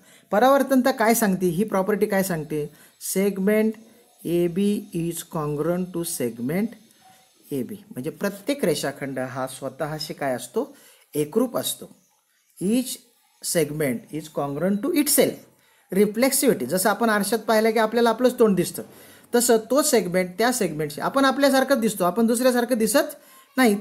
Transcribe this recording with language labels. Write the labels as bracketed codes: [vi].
[mr] परावर्तनता काय सांगते? ही प्रॉपर्टी काय सांगते? [en] Segment A B is congruent to segment A B. [mr] म्हणजे प्रत्येक रेषाखंड हा स्वतःशी काय असतो? एकरूप असतो. [en] Each segment is congruent to itself. [mr] Reflexivity जसं आपण आरशात पाहिलं की आपल्याला आपलंच तोंड दिसतं तसं तो सेगमेंट त्या सेगमेंटशी आपण आपल्यासारखंच दिसतो, आपण दुसऱ्यासारखं दिसत नाही.